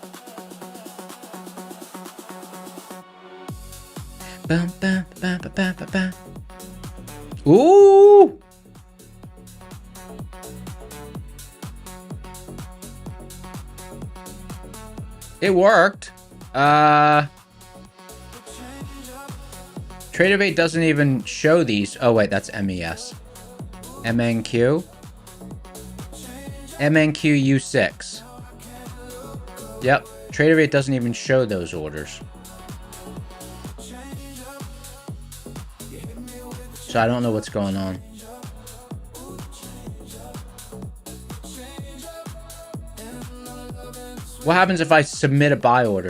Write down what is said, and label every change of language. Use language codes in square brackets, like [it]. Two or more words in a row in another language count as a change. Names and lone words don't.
[en] Ooh! It worked. Tradevate doesn't even show these. Oh wait, that's MES. MNQ. MNQ U6. Yep. Tradevate doesn't even show those orders. So I don't know what's going on. What happens if I submit a buy order?